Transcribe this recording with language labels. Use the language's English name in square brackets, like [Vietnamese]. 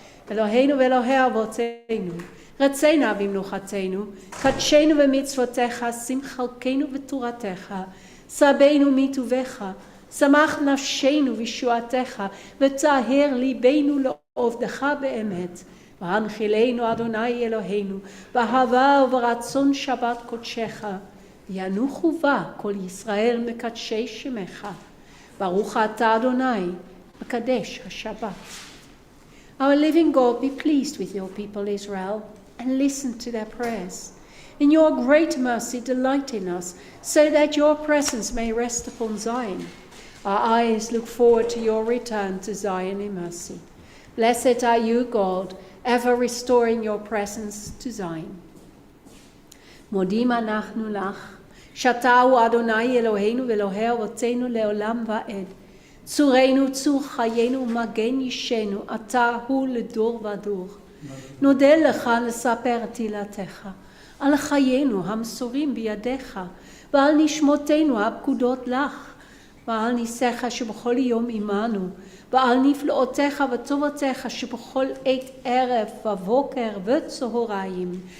[Hebrew] אלוהינו ואלוהי אבותינו, רצנה במנוחתנו, קדשנו במצוותיך, שים חלקנו בתורתך, סבנו מטובך, שמח נפשנו בישועתך, וטהר ליבנו לעובדך באמת. והנחילנו אדוני אלוהינו, באהבה וברצון שבת קודשך, וינוחו בה כל ישראל מקדשי שמך. ברוך אתה אדוני, מקדש השבת. [English] Our living God, be pleased with your people Israel, and listen to their prayers. In your great mercy, delight in us, so that your presence may rest upon Zion. Our eyes look forward to your return to Zion in mercy. Blessed are you, God, ever restoring your presence to Zion. [Hebrew] מודים אנחנו לך, שאתה הוא אדוני אלוהינו ואלוהי אבותינו לעולם ועד. צורנו, צור חיינו ומגן אישנו, אתה הוא לדור ודור. נודה לך לספר תהילתך, על חיינו המסורים בידיך, ועל נשמותינו הפקודות לך, ועל ניסיך שבכל יום עמנו, ועל נפלאותיך וטובותיך שבכל עת ערב ובוקר וצהריים.